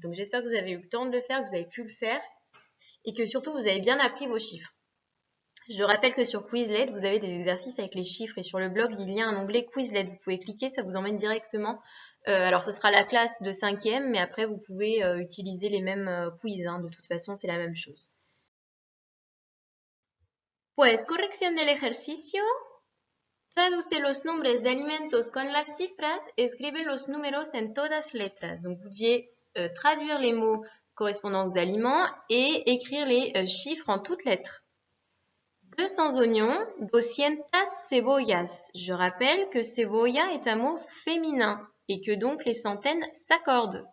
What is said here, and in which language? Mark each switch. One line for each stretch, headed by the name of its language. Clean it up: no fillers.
French: Donc j'espère que vous avez eu le temps de le faire, que vous avez pu le faire, et que surtout vous avez bien appris vos chiffres. Je rappelle que sur Quizlet, vous avez des exercices avec les chiffres, et sur le blog, il y a un onglet Quizlet. Vous pouvez cliquer, ça vous emmène directement. Alors ce sera la classe de 5e, mais après vous pouvez utiliser les mêmes quiz, de toute façon c'est la même chose.
Spanish: Pues, corrección del ejercicio. Traduce los nombres de alimentos con las cifras, escribe los números en todas letras.
French: Donc vous deviez traduire les mots correspondant aux aliments et écrire les chiffres en toutes lettres. 200 oignons,
Spanish: 200 cebollas.
French: Je rappelle que cebolla est un mot féminin et que donc les centaines s'accordent.